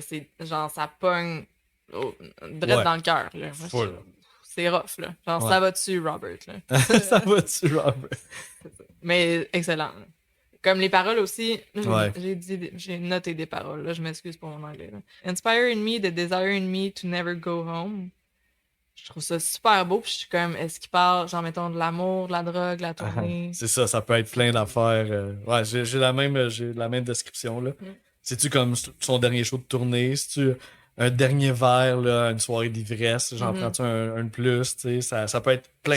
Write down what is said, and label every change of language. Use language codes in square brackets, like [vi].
[fr] C'est genre, ça pogne direct Ouais. dans le cœur, là. Moi, Full. c'est rough, là. Genre, Ouais. ça va dessus, Robert, là. Ça va-tu, Robert? Mais excellent. là. Comme les paroles aussi, là, Ouais. j'ai noté des paroles, là, je m'excuse pour mon anglais. Là. [en] Inspire in me the desire in me to never go home. [fr] Je trouve ça super beau, puis je suis comme, est-ce qu'il parle, genre, mettons, de l'amour, de la drogue, de la tournée? C'est ça peut être plein d'affaires. Ouais, j'ai la même description, là. C'est-tu comme son dernier show de tournée? C'est-tu un dernier verre, là, une soirée d'ivresse? J'en prends-tu un de plus? Tu sais, ça peut être plein